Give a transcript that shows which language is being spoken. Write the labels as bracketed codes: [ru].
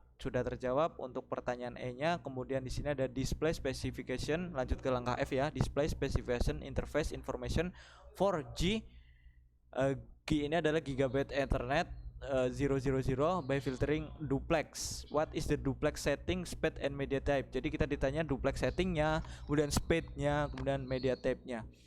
[id] Sudah terjawab untuk pertanyaan E-nya. Kemudian di sini ada display specification. Lanjut ke langkah F ya, [en] display specification interface information for G. [id] G ini adalah Gigabit Ethernet 000 by filtering duplex. [en] What is the duplex setting, speed and media type? [id] Jadi kita ditanya duplex settingnya, kemudian speednya, kemudian media type-nya.